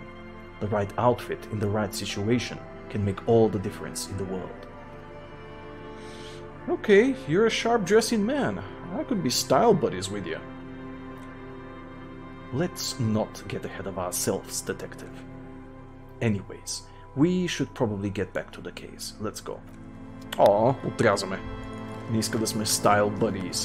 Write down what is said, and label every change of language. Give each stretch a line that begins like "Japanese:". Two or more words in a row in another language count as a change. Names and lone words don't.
English: The right outfit in the right situation can make all the difference in the world. Okay, you're a sharp-dressing man. I could be style buddies with you. Let's not get ahead of ourselves, detective. Anyways, we should probably get back to the case. Let's go.
Bulgarian: О, отрязаме. Не иска да сме
English: style buddies.